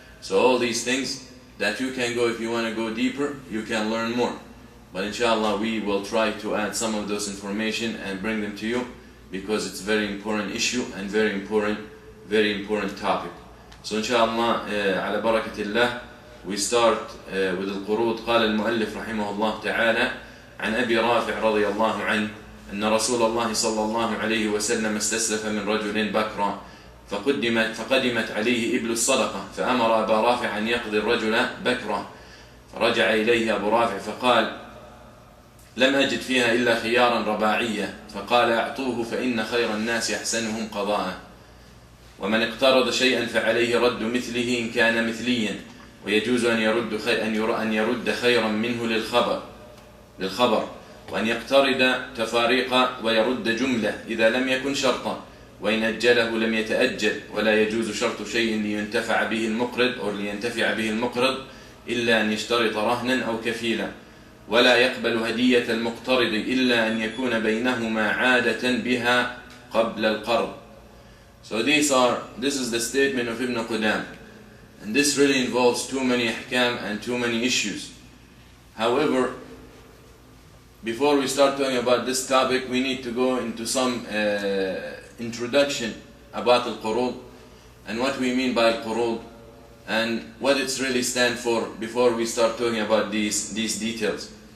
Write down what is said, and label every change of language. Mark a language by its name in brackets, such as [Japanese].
[English] So all these things that you can go, if you want to go deeper, you can learn more. But inshallah we will try to add some of those information and bring them to you, because it's a very important issue and very important topic. So inshallah [Arabic] على بركة الله [English] we start with القروض. [Arabic] قال المؤلف رحمه الله تعالى عن أبي رافع رضي الله عنه أن رسول الله صلى الله عليه وسلم استسلف من رجل بكرا فقدمت عليه إبل الصدقة، فأمر أبا رافع أن يقضي الرجل بكرا، فرجع إليه أبو رافع فقال لم أجد فيها إلا خيارا رباعية، فقال أعطوه فإن خير الناس أحسنهم قضاء، ومن اقترض شيئا فعليه رد مثله إن كان مثليا، ويجوز أن يرد خيرا منه للخبر، وأن يقترض تفاريق ويرد جملة إذا لم يكن شرطا، وإن أجله لم يتأجل، ولا يجوز شرط شيء لينتفع به المقرض إلا أن يشترط رهنا أو كفيلا، ولا يقبل هدية المقترض إلا أن يكون بينهما عادة بها قبل القرض. [English] So this is the statement of Ibn Qudamah, and this really involves too many ahkam and too many issues. However, before we start talking about this topic, we need to go into some introduction about al-qurud and what we mean by al-qurud and what it's really stand for before we start talking about these details.